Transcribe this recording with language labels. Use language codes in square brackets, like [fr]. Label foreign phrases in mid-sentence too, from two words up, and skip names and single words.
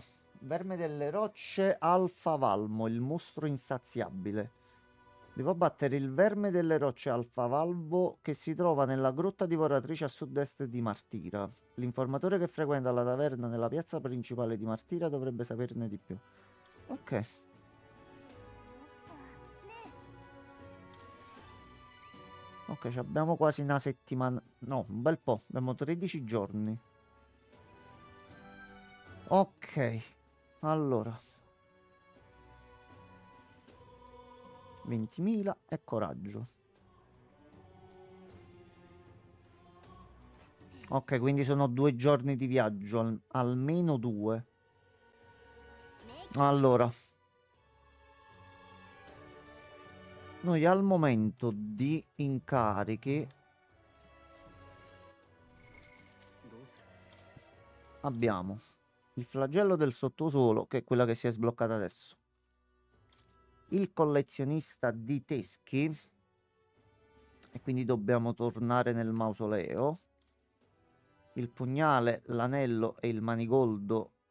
[it] Verme delle rocce Alfa Valmo, il mostro insaziabile. Devo battere il verme delle rocce Alfa Valvo che si trova nella grotta divoratrice a sud-est di Martira. L'informatore che frequenta la taverna nella piazza principale di Martira dovrebbe saperne di più. Ok. [ja] そっか。ね [it] Ok, ci abbiamo quasi una settimana. No, un bel po'. Abbiamo 13 giorni. Ok. Allora. 20.000 e coraggio. Ok, quindi sono 2 giorni di viaggio, almeno 2. Allora. Noi al momento di incarichi [ja] どうする [it] abbiamo il flagello del sottosuolo, che è quella che si è sbloccata adesso. Il collezionista di teschi. E quindi dobbiamo tornare nel mausoleo. Il pugnale, l'anello e il manigoldo.